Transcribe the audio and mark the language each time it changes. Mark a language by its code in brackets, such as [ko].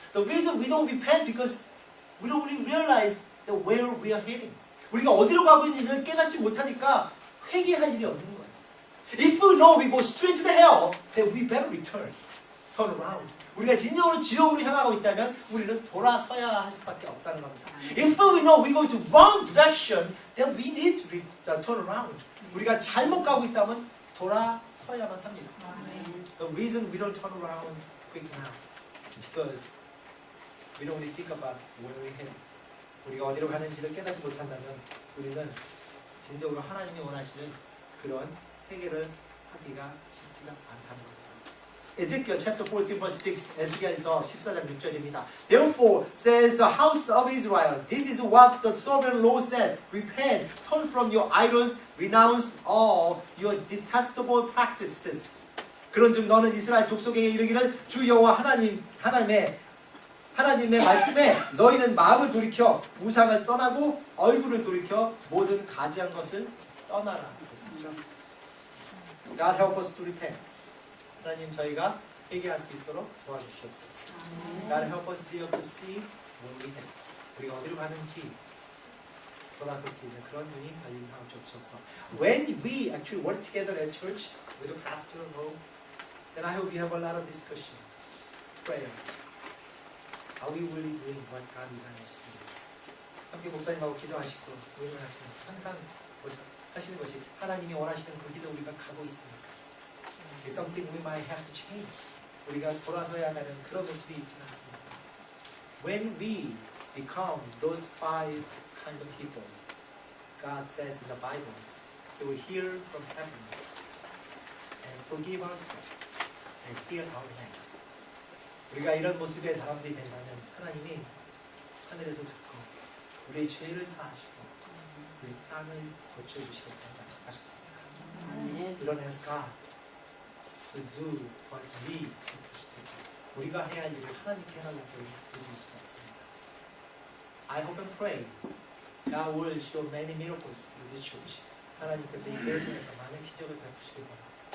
[en] The reason we don't repent because we don't really realize that where we are heading. [ko] 우리가 어디로 가고 있는지를 깨닫지 못하니까 회개할 일이 없는 거예요. [en] If we know we go straight to the hell, then we better return, turn around. [ko] 우리가 진정으로 지옥으로 향하고 있다면 우리는 돌아서야 할 수밖에 없다는 겁니다. [en] If we know we go to wrong direction, then we need to turn around. [ko] 우리가 잘못 가고 있다면 돌아서야만 합니다. [en] The reason we don't turn around quick now is because we don't really think about where we're heading. [ko] 우리가 어디로 가는지를 깨닫지 못한다면 우리는 진정으로 하나님이 원하시는 그런 회개를 하기가 쉽지가 않다는 겁니다. [en] Ezekiel chapter 14 verse 6 [ko] 에스겔서 14장 6절입니다. [en] Therefore says the house of Israel, this is what the sovereign Lord says, repent, turn from your idols, renounce all your detestable practices. [ko] 그런즉 너는 이스라엘 족속에게 이르기를 주 여호와 하나님의 말씀에 너희는 마음을 돌이켜 우상을 떠나고 얼굴을 돌이켜 모든 가지한 것을 떠나라. [en] God help us to repent. [ko] 하나님 저희가 회개할 수 있도록 도와주시옵소서. [en] God help us to be able to see where we head. [ko] 우리가 어디로 가는지 돌아설 수 있는 그런 눈이 열림하여 주옵소서. [en] When we actually work together at church with the pastor, then I hope we have a lot of discussion, prayer. Are we really doing what God designed us to do? [ko] 함께 목사님하고 기도하시고 의논하시면서 항상 하시는 것이 하나님이 원하시는 그 길로 우리가 가고 있습니까? [en] It's something we might have to change. [ko] 우리가 돌아서야 하는 그런 모습이 있지는 않습니다. [en] When we become those 5 kinds of people, God says in the Bible, He will hear from heaven and forgive us and heal our land. [ko] 우리가 이런 모습의 사람들이 된다면 하나님이 하늘에서 듣고 우리의 죄를 사하시고 우리 땅을 고쳐주시겠다고 말씀하셨습니다. 아멘. 이런 해서 [en] God to do what we supposed to do. [ko] 우리가 해야 할 일을 하나님께 하라고 드릴 수 없습니다. [en] I hope and pray God will show many miracles through this church. [ko] 하나님께서 이 교회 통해서 많은 기적을 베푸시길 바랍니다.